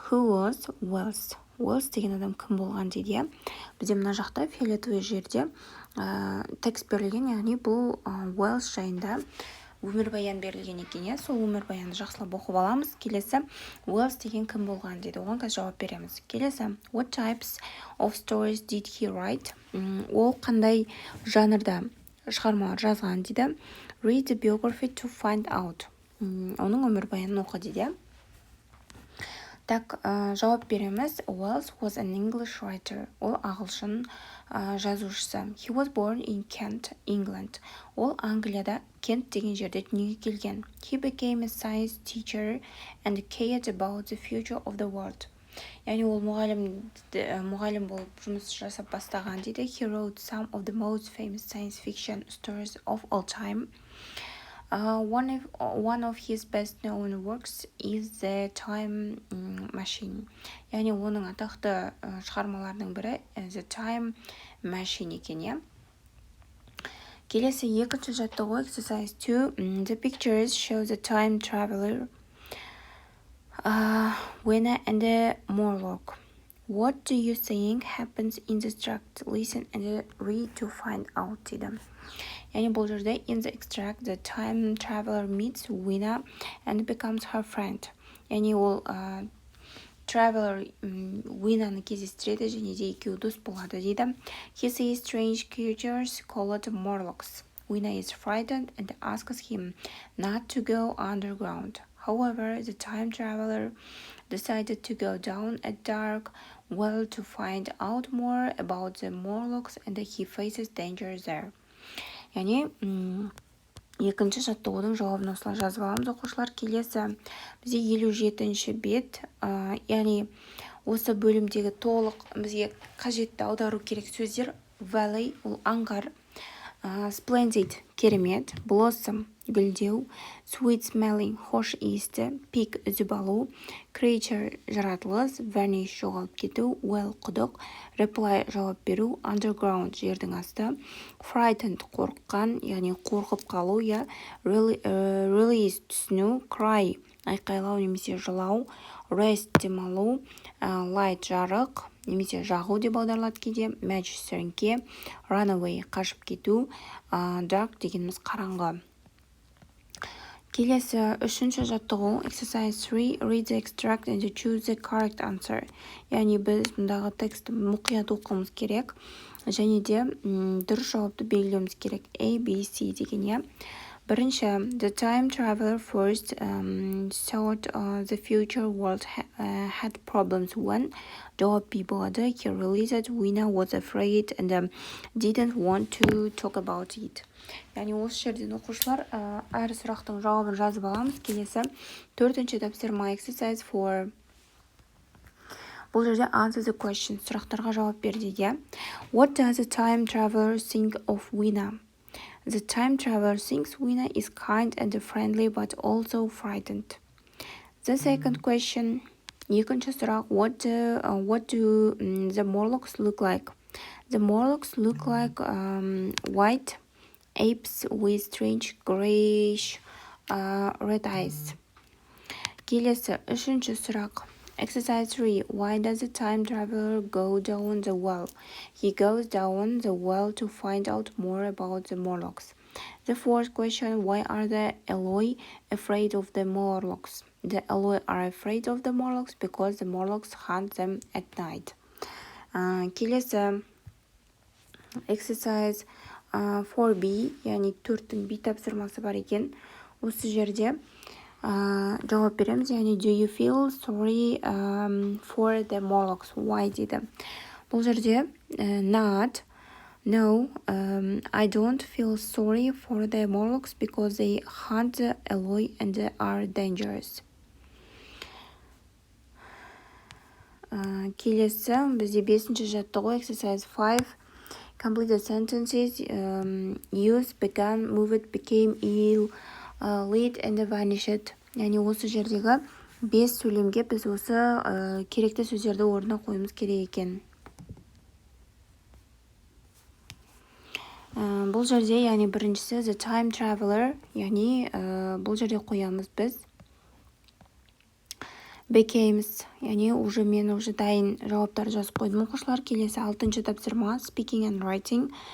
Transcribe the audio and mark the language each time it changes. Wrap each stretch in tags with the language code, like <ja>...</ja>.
<en>Who was Wells?</en> <kk>Wells деген адам кім болған дейді. Бізде мына жақта фиолетовый жерде текст берілген, яғни бұл Wells жайында өмірбаян берілген екен. Сол өмірбаянды жақсылап оқып аламыз. Келесі Wells деген кім болған дейді. Оған қазір жауап береміз.</kk> <en>Келесі What types of stories did he write?</en> <kk>Ол қандай жанрда шығармалар жазған дейді.</kk> <en>Read the biography to find out.</en> <kk>Оның өмірбаянын оқы дейді. Так, жауап береміз.</kk> <en>Wells was an English writer.</en> <kk>Ол Ағылшын жазушысы.</kk> <en>He was born in Kent, England.</en> <kk>Ол Англияда Кент деген жерде дүниеге келген.</kk> <en>He became a science teacher and cared about the future of the world.</en> <kk>Яғни ол мұғалім болып жұмыс жасап бастаған дейді.</kk> <en>He wrote some of the most famous science fiction stories of all time. One of his best known works is The Time Machine.</en> <kk>Яғни оның атақты шығармаларының бірі The Time Machine екен. Келесі екінші жаттығу</kk> <en>Exercise 2. The pictures show the time traveler, winner and the monologue. What do you think happens in the extract? Listen and read to find out дейді.</en> <kk>Яғни бұл жерде</kk> <en>in the extract the time traveler meets Winner and becomes her friend.</en> <kk>Яғни ол traveler Winner'ны кездестіреді және де екеуі дос болады дейді.</kk> <en>He sees strange creatures called Morlocks. Winner is frightened and asks him not to go underground. However, the time traveler decided to go down a dark well to find out more about the Morlocks and he faces danger there.</en> <kk>Яғни екінші жаттығудың жауабын осылай жазып аламыз оқушылар. Келесі бізде 57-ші бет, яғни осы бөлімдегі толық бізге қажетті аудару керек сөздер. Valley ол аңғар, splendid керемет, blossom гүлдеу, sweet smelling хош иісті, peak үзіп алу, creature жаратылыс, vanish жоғалып кету, well құдық, reply жауап беру, underground жердің асты, frightened қорыққан, яғни қорқып қалу, release түсіну, cry айқайлау немесе жылау, rest демалу, light жарық немесе жағу деп аударылады кейде, match сіріңке, runaway қашып кету, dark дегеніміз қараңғы. Келесі үшінші жаттығу</kk> <en>Exercise 3. Read the extract and choose the correct answer.</en> <kk>Яғни біз мұндағы тексті мұқият оқуымыз керек және де дұрыс жауапты белгілеуіміз керек. A, B, C деген.</kk> <en>Бірінші, the time traveler first thought the future world had problems when.</en> <kk>Жауап B болады.</kk> <en>He realized Winner was afraid and didn't want to talk about it.</en> <kk>Яғни осы жерден оқушылар әр сұрақтың жауабын жазып аламыз. Келесі төртінші тапсырма</kk> <en>Exercise 4.</en> <kk>Бұл жерде</kk> <en>answer the question.</en> <kk>Сұрақтарға жауап бер дейді.</kk> <en>What does the time traveler think of Winner? The time traveler thinks Winner is kind and friendly but also frightened. The second question.</en> <kk>Екінші сұрақ.</kk> <en>What do the Morlocks look like? The Morlocks look like white apes with strange grayish red eyes.</en> <kk>Келесі үшінші сұрақ.</kk> <en>Exercise 3. Why does the time traveler go down the well? He goes down the well to find out more about the Morlocks. The fourth question. Why are the Eloi afraid of the Morlocks? The Eloi are afraid of the Morlocks because the Morlocks hunt them at night.</en> <kk>Келесі</kk> <en>Exercise 4B,</en> <kk>яғни 4-тің B тапсырмасы бар екен. Осы жерде жауап береміз, яғни</kk> <en>do you feel sorry for the Morlocks?</en> <kk>Why дейді. Бұл жерде</kk> <en>not, no, I don't feel sorry for the Morlocks because they hunt the Eloi and are dangerous.</en> <kk>Келесі бізде 5-ші жаттығу</kk> <en>exercise 5. Complete the sentences. Use, began, moved, became, ill, lead and vanished.</en> <kk>Яғни осы жердегі 5 сөйлемге біз осы керекті сөздерді орнына қойымыз керек екен. Бұл жерде, яғни біріншісі</kk> <en>the time traveler,</en> <kk>яғни бұл жерде қоямыз біз. Becomes, яғни мен уже дайын жауаптар жазып қойдым оқушылар. Келесі 6-ші тапсырма</kk> <en>speaking and writing.</en>